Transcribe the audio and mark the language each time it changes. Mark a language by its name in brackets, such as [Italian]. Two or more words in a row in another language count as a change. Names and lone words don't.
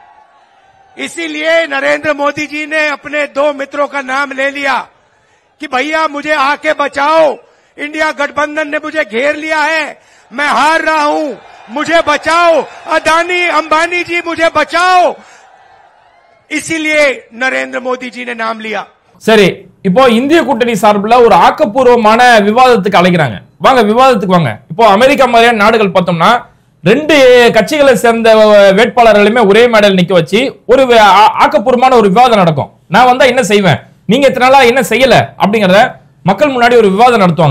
[Hindi] इसीलिए नरेंद्र मोदी जी ने अपने 2 मित्रों का नाम ले लिया कि भैया मुझे आके बचाओ, इंडिया गठबंधन ने मुझे घेर लिया है, मैं हार रहा हूं, मुझे बचाओ, अदानी अंबानी जी मुझे बचाओ। इसीलिए नरेंद्र मोदी जी ने नाम लिया. [Tamil] சரி, இப்போ இந்திய கூட்டணி சார்பில் ஒரு ஆக்கப்பூர்வமான விவாதத்துக்கு அழைக்கிறாங்க. வாங்க விவாதத்துக்கு வாங்க. இப்போ அமெரிக்கா மாதிரியான நாடுகள் பார்த்தோம்னா 2 கட்சிகளை சேர்ந்த வேட்பாளர்களுமே ஒரே மேடையில் நிக்க வச்சு ஒரு ஆக்கப்பூர்வமான ஒரு விவாதம் நடக்கும். நான் வந்தா என்ன செய்வேன், நீங்க இத்தனை நாளா என்ன செய்யல அப்படிங்கறத மக்கள் முன்னாடி ஒரு விவாதம் நடத்துவாங்க.